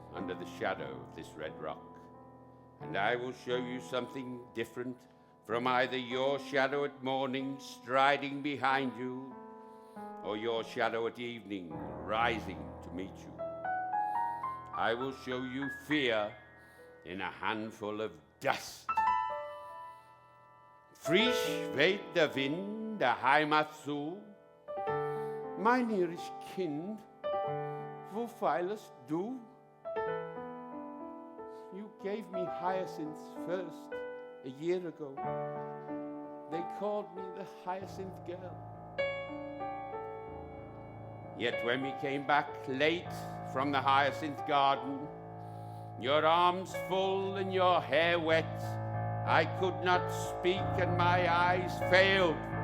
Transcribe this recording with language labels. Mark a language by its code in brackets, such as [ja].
[en] under the shadow of this red rock, and I will show you something different from either your shadow at morning striding behind you, or your shadow at evening rising to meet you. I will show you fear in a handful of dust. [de] Frisch weht der Wind der Heimat zu. Mein irisch Kind, wo feilest du? [en] You gave me hyacinths first a year ago. They called me the Hyacinth Girl. Yet when we came back late from the Hyacinth Garden, your arms full and your hair wet, I could not speak and my eyes failed.